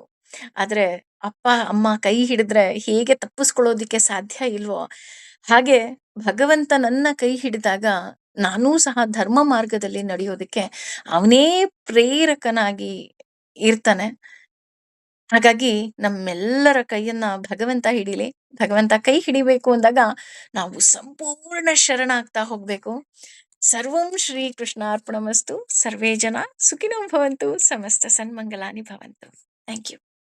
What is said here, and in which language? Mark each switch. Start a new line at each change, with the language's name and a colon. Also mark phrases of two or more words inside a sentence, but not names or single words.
Kannada: ಆದ್ರೆ ಅಪ್ಪ ಅಮ್ಮ ಕೈ ಹಿಡಿದ್ರೆ ಹೇಗೆ ತಪ್ಪಿಸ್ಕೊಳ್ಳೋದಿಕ್ಕೆ ಸಾಧ್ಯ ಇಲ್ವೋ ಹಾಗೆ ಭಗವಂತ ನನ್ನ ಕೈ ಹಿಡಿದಾಗ ನಾನೂ ಸಹ ಧರ್ಮ ಮಾರ್ಗದಲ್ಲಿ ನಡೆಯೋದಕ್ಕೆ ಅವನೇ ಪ್ರೇರಕನಾಗಿ ಇರ್ತಾನೆ. ಹಾಗಾಗಿ ನಮ್ಮೆಲ್ಲರ ಕೈಯನ್ನ ಭಗವಂತ ಹಿಡೀಲಿ. ಭಗವಂತ ಕೈ ಹಿಡಿಬೇಕು ಅಂದಾಗ ನಾವು ಸಂಪೂರ್ಣ ಶರಣಾಗ್ತಾ ಹೋಗ್ಬೇಕು.
Sanskrit: ಸರ್ವಂ ಶ್ರೀ ಕೃಷ್ಣಾರ್ಪಣಮಸ್ತು ಸರ್ವೇ ಜನ ಸುಖಿನೋ ಭವಂತು ಸಮಸ್ತ ಸನ್ಮಂಗಲಾನಿ ಭವಂತು.
English: thank you.